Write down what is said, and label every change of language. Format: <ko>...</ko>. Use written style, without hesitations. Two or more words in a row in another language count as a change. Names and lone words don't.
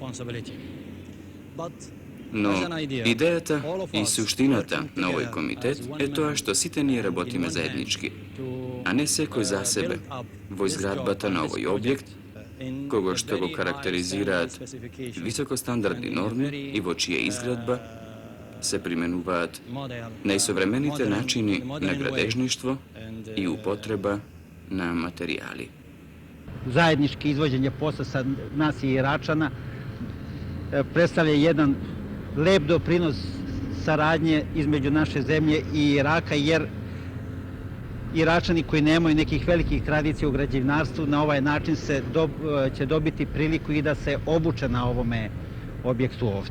<mk>Но идејата и суштината на овој комитет е тоа што сите ние работиме заеднички, а не секој за себе во изградбата на овој објект, кого што го карактеризираат високостандардни норми и во чија изградба се применуваат најсовремените начини на градежништво и употреба на материјали.</mk> <sr>Zajednički izvođenje posla sa nas i Iračana predstavlja jedan lep doprinos saradnje između naše zemlje i Iraka, jer Iračani koji nemaju nekih velikih tradicija u građevinarstvu na ovaj način će dobiti priliku i da se obuče na objekt su ovdje.</sr>